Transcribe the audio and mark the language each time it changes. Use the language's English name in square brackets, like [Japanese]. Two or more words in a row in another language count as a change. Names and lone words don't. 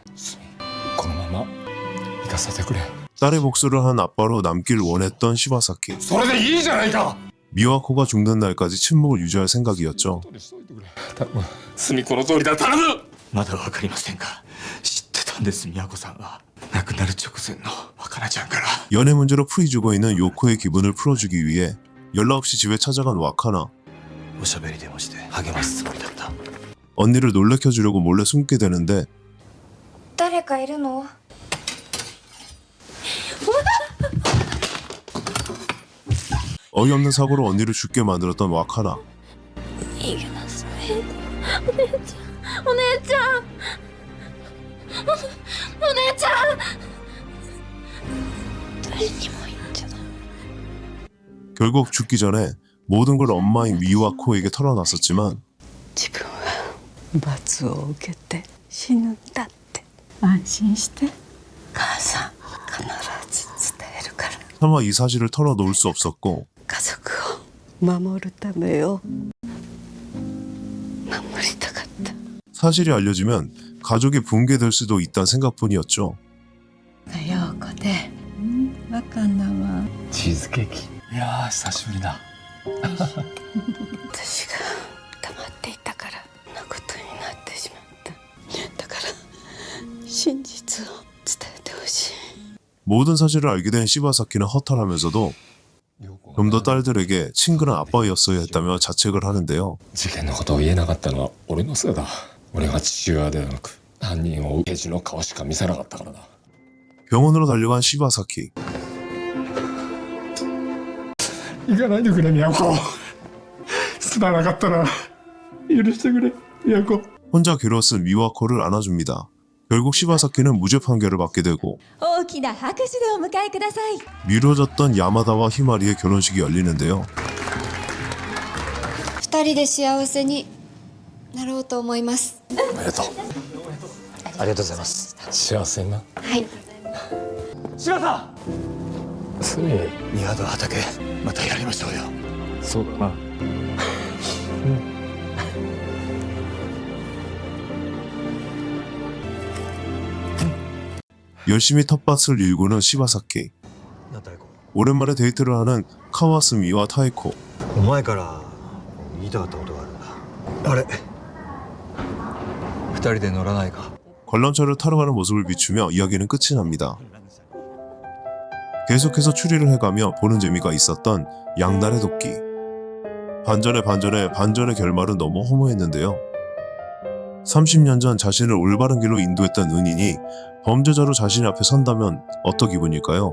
[Japanese] このまま行かせてくれ。 [Korean] 딸의 복수를 한 아빠로 남길 원했던 시바사키. [Japanese] それでいいじゃないか。 [Korean] 미와코가 죽는 날까지 침묵을 유지할 생각이었죠. [Japanese] すみこの通りだ。頼む。まだわかりませんか。知ってたんです、宮子さんは。亡くなる直前の若菜ちゃんから。 [Korean] 연애 문제로 풀이 죽어 있는 요코의 기분을 풀어주기 위해 연락 없이 집에 찾아간 와카나. [Japanese] おしゃべりでもして励ますつもりだった。 [Korean] 언니를 놀래켜주려고 몰래 숨게 되는데 [Japanese] 誰かいるの？ [Korean] 어이없는 사고로 언니를 죽게 만들었던 와카나. [Japanese] 逃げなさい。お姉ちゃん、お姉ちゃん、お姉ちゃん。誰にも言っちゃダメ。 [Korean] 결국 죽기 전에 모든 걸 엄마인 미와코에게 털어놨었지만 [Japanese] 自分は罰を受けて死ぬんだって安心して母さん必ず伝えるから。 [Korean] 차마 이 사실을 털어놓을 수 없었고 [Japanese] 家族を守るためよ守りたかった。 [Korean] 사실이 알려지면 가족이 붕괴될 수도 있다는 생각뿐이었죠. [Japanese] 陽子で若菜はチーズケーキ。いやー久しぶりだ。私が黙っていたからこんなことになってしまった。だから真実を伝えてほしい。 [Korean] 모든 사실을 알게 된 시바사키는 허탈하면서도 좀 더 딸들에게 친근한 아빠였어야 했다며 자책을 하는데요. [Japanese] 事件のことを言えなかったのは俺のせいだ。俺が父親ではなく犯人を刑事の顔しか見せなかったからだ。 [Korean] 병원으로 달려간 시바사키. [Japanese] 行かないでくれ宮子。すまなかったな。許してくれ宮子。 [Korean] 혼자 괴로웠은 미와코를 안아줍니다. 결국 시바사키는 무죄 판결을 받게 되고 [Japanese] 大きな拍手でお迎えください。 [Korean] 미뤄졌던 야마다와 히마리의 결혼식이 열리는데요. [Japanese] 二人で幸せになろうと思います。おめでとう。ありがとうございます。幸せにな。はい。柴さん。すみ。庭と畑またやりましょうよ。そうだな。 [Korean] 열심히 텃밭을 일구는 시바사키. 오랜만에 데이트를 하는 카와스미와 타이코. お前から言いたかったことがあるんだ。あれ二人で乗らないか。 관람차를 타러 가는 모습을 비추며 이야기는 끝이 납니다. 계속해서 추리를 해가며 보는 재미가 있었던 양날의 도끼. 반전의 결말은 너무 허무했는데요. 30년 전 자신을 올바른 길로 인도했던 은인이 범죄자로 자신 앞에 선다면 어떤 기분일까요?